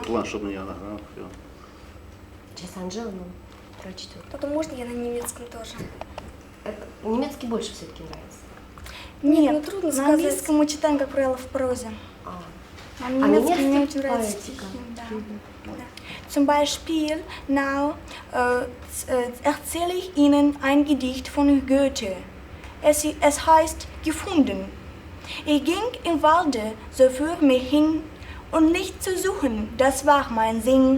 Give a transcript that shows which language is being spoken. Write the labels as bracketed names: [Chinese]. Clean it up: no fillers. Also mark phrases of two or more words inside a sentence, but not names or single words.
[Russian] план, чтобы не... всё. Сейчас Анжела нам прочтет. Потом можно я на немецком тоже? Немецкий больше все-таки нравится. Нет, ну, трудно на сказать. английском мы читаем, как правило, в прозе. А, А на немецком мне немецкий очень нравится поэтика. стихи. Да. Мгм. [German] Zum Beispiel, now erzähle ich Ihnen ein Gedicht von Goethe. Es heißt Gefunden. Ich ging im Walde so für mich hin und nicht zu suchen, das war mein Sinn.